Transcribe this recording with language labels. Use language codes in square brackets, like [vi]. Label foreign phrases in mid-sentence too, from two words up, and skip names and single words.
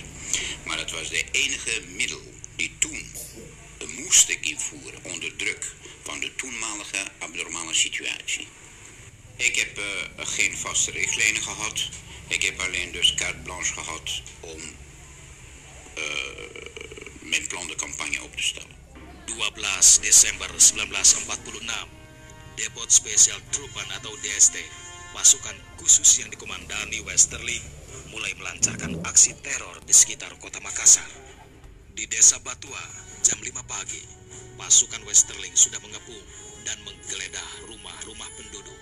[nl] Maar het was de enige middel die toen moest ik invoeren onder druk van de toenmalige abnormale situatie. Ik heb geen vaste richtlijnen gehad. Ik heb alleen dus [fr] carte blanche [nl] gehad om mijn [fr] plan de campagne [nl] op te stellen. [id] 12 Desember 1946, Depot Special Truppen atau DST, pasukan khusus yang dikomandani Westerling, mulai melancarkan aksi teror di sekitar kota Makassar. Di desa Batua, jam 5 pagi, pasukan Westerling sudah mengepung dan menggeledah rumah-rumah penduduk.